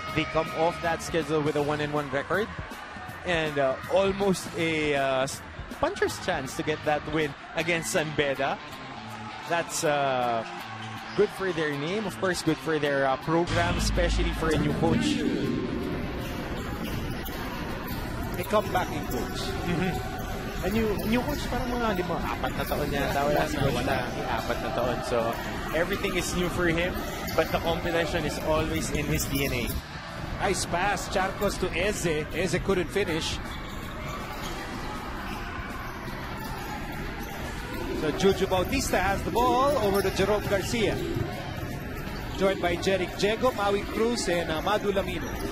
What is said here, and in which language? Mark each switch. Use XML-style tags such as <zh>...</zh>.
<en>They come off that schedule with a 1-1 record and almost a puncher's chance to get that win against San Beda. That's good for their name, of course, good for their program, especially for a new coach. A comebacking coach. And new coach</en> <tl>parang mga 4 na taon niya. Wala si coach na 4 na taon.</tl> <en>So everything is new for him, but the competition is always in his DNA. Nice pass, Charcos to Eze. Eze couldn't finish. So Juju Bautista has the ball over to Jerome Garcia. Joined by Jeric Diego, Maui Cruz, and Hamadou Lamino.</en>